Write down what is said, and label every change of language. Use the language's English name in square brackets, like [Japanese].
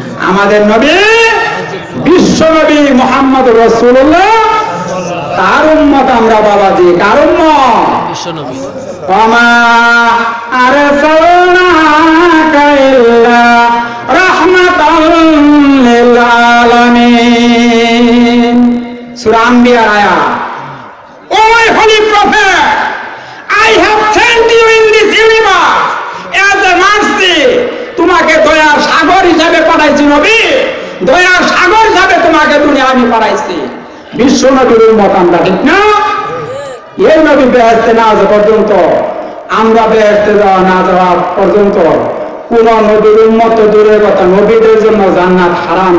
[Bangla] আমাদের নবী বিশ্ব নবী মুহাম্মদ রাসূলুল্লাহ, তার উম্মত আমরা বাবাজি। কার উম্মত? বিশ্ব নবী। [Arabic] ওয়ামা আরসালনাকা ইল্লা রাহমাতাল লিল আলামিন, [Bangla] সূরা আম্বিয়ার আয়াত। [English] O my holy prophet, I have sent you in this universe as a mercy. [Bangla] তোমাকে দয়ার সাগর হিসাবে পাঠাইছি নবী, দয়ার সাগর হিসাবে তোমাকে দুনিয়া আমি পাঠাইছি। বিশ্ব নবীর উম্মত আমরা, ঠিক না? এই নবী বেহেশতে না যাওয়া পর্যন্ত, আমরা বেহেশতে না যাওয়া পর্যন্ত কোন নবীর উম্মত দূরের কথা, নবীদের জন্য জান্নাত হারাম।